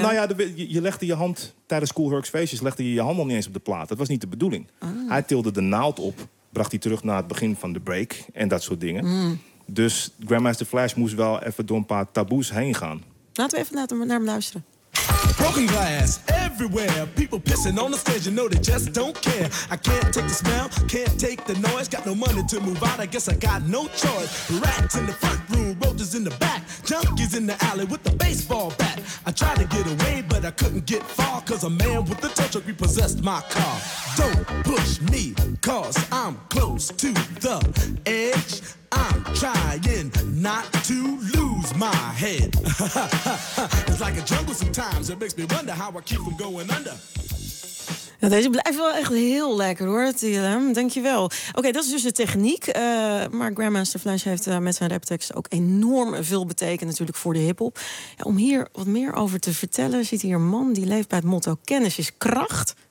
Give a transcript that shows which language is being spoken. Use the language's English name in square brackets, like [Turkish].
[Dutch] Nou ja, je legde je hand, tijdens Cool Herc's feestjes, legde je je hand al niet eens op de plaat. Dat was niet de bedoeling. Ah. Hij tilde de naald op, bracht hij terug naar het begin van de break en dat soort dingen. Mm. Dus Grandmaster Flash moest wel even door een paar taboes heen gaan. Laten we even naar hem luisteren. [English] Broken glass everywhere. People pissing on the stage. You know they just don't care. I can't take the smell. Can't take the noise. Got no money to move out. I guess I got no choice. Rats in the front room. Roaches in the back. Junkies in the alley with the baseball bat. I tried to get away, but I couldn't get far. Cause a man with a tow truck repossessed my car. Don't push me. Cause I'm close to the edge. I'm trying not to lose my head. It's like a jungle sometimes. It makes me wonder how I keep from going under. [Dutch] Nou, deze blijft wel echt heel lekker, hoor, TLM. Dank je wel. Oké, dat is dus de techniek. Maar Grandmaster Flash heeft met zijn raptekst ook enorm veel betekend natuurlijk voor de hiphop. Ja, om hier wat meer over te vertellen, zit hier een man die leeft bij het motto: kennis is kracht.